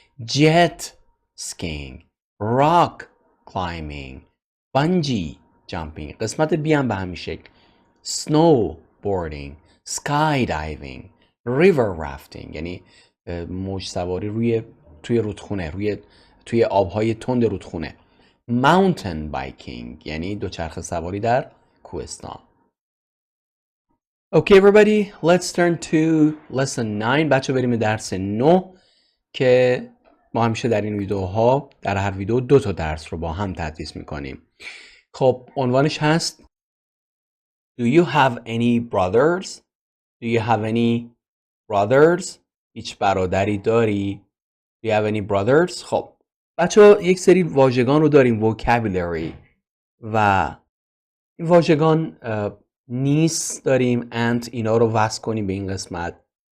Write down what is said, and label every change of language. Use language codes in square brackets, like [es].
[fa] jet skiing rock climbing bungee jumping قسمت بی هم به همین شکل snowboarding skydiving river rafting یعنی موج سواری توی رودخونه توی آبهای تند رودخونه mountain biking یعنی دوچرخه سواری در کوهستان. [en] Okay everybody let's turn to lesson 9 [fa] بچه بریم درس 9 که ما همیشه در این ویدیوها در هر ویدیو 2 تا درس رو با هم تدریس میکنیم. خب عنوانش هست [en] Do you have any brothers? Do you have any brothers? [fa] هیچ برادری داری؟ [en] Do you have any brothers? [fa] خب بچه یک سری واژگان رو داریم vocabulary و این واژگان نیست داریم and اینا رو وصل کنیم به این قسمت.